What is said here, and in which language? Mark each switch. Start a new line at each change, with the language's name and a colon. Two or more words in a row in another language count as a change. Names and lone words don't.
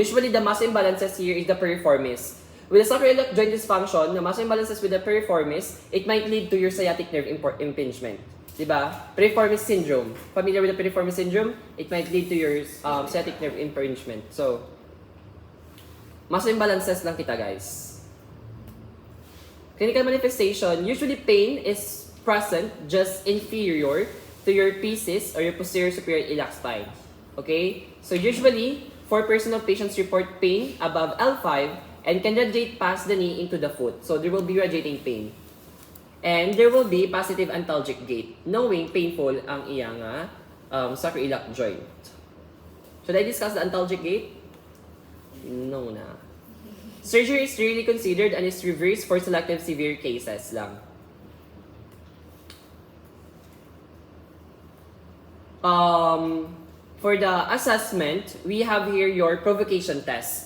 English: Usually the muscle imbalances here is the piriformis. With the sacroiliac joint dysfunction, the muscle imbalances with the piriformis, it might lead to your sciatic nerve impingement. Diba? Piriformis syndrome. Familiar with the piriformis syndrome? It might lead to your sciatic nerve impingement. So, muscle imbalances lang kita guys. Clinical manifestation, usually pain is present just inferior to your PCIS or your posterior superior iliac spine. Okay? So usually, 4% of patients report pain above L5 and can radiate past the knee into the foot. So there will be radiating pain. And there will be positive antalgic gait, knowing painful
Hiligaynon: ang iyang
English: sacroiliac joint. Should I discuss the antalgic gait?
Hiligaynon: No na.
English: Surgery is rarely considered and is reversed for selective severe cases lang. For the assessment, we have here your provocation test.